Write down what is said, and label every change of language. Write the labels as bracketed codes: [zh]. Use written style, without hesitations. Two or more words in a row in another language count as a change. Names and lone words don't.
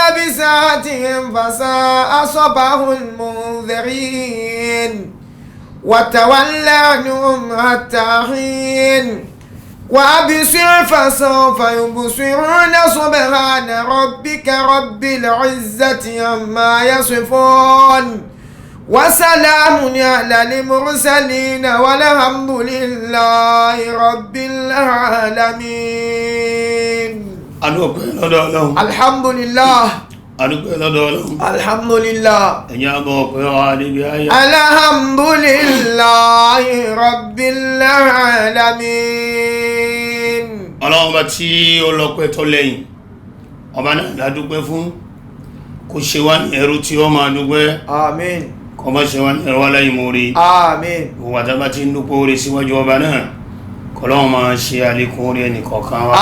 [ar] بساعتهم فساء صباح المنذرين وتول عنهم حتى حين وأبصر فسوف يبصرون سبحان ربك رب العزة عما يصفون وسلام على المرسلين والحمد لله رب العالمين. الحمد لله. الحمد لله. الحمد لله رب العالمين. [yo] Ọlọ́run bá tí ó lọ́pẹ́ tó lẹ́yìn ọba náà la dúpẹ́ fún kó ṣe wá ní ẹrú tí ó máa dúpẹ́. Àmín. Kó má ṣe wá ní ẹrú aláìmoore. Àmín. Gbogbo àtàbá tí ń dúpẹ́ oore síwájú ọba náà kọ́lọ́run máa ṣe àlékún oore ẹnìkọ̀ọ̀kan wa.